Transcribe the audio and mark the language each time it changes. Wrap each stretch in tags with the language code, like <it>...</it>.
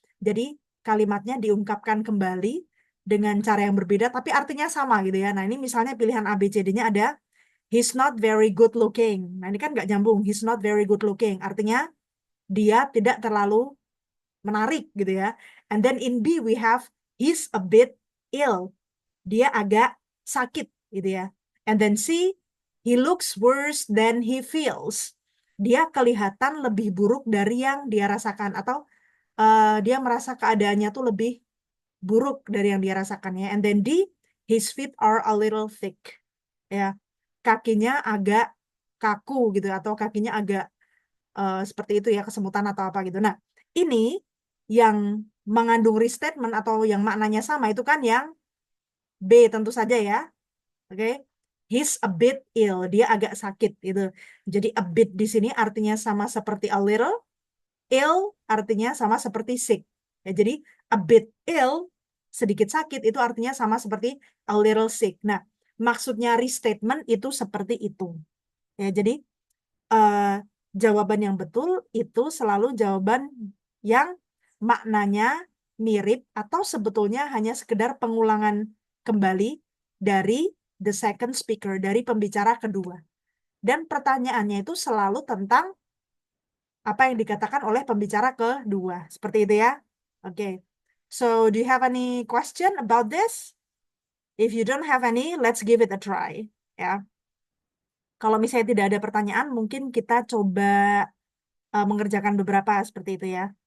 <id>Jadi kalimatnya diungkapkan kembali dengan cara yang berbeda, tapi artinya sama gitu ya. Nah, ini misalnya pilihan A, B, C, D-nya ada,</id> <en>he's not very good looking.</en> <id>Nah, ini kan nggak nyambung,</id> <en>he's not very good looking.</en> <id>Artinya dia tidak terlalu menarik gitu ya.</id> <en>And then in B we have he's a bit ill.</en> <id>Dia agak sakit gitu ya.</id> <en>And then C, he looks worse than he feels.</en> <id>Dia kelihatan lebih buruk dari yang dia rasakan atau dia merasa keadaannya tuh lebih buruk dari yang dia rasakannya.</id> <en>And then D, his feet are a little thick.</en> <id>Ya, kakinya agak kaku gitu atau kakinya agak seperti itu ya, kesemutan atau apa gitu. Nah, ini yang mengandung restatement atau yang maknanya sama itu kan yang B tentu saja ya. Oke.</id> <en>He's a bit ill,</en> <id>dia agak sakit gitu. Jadi a bit di sini artinya sama seperti a little, ill artinya sama seperti sick. Ya, jadi</id> <en>a bit ill,</en> <id>sedikit sakit itu artinya sama seperti</id> <en>a little sick.</en> <id>Nah, maksudnya restatement itu seperti itu. Ya, jadi eh, jawaban yang betul itu selalu jawaban yang maknanya mirip atau sebetulnya hanya sekedar pengulangan kembali dari</id> <en>the second speaker,</en> <id>dari pembicara kedua. Dan pertanyaannya itu selalu tentang apa yang dikatakan oleh pembicara kedua. Seperti itu ya. Oke. Okay.</id> <en>So, do you have any question about this? If you don't have any, let's give it a try.</en> <id>Ya. Kalau misalnya tidak ada pertanyaan, mungkin kita coba mengerjakan beberapa seperti itu ya.</id>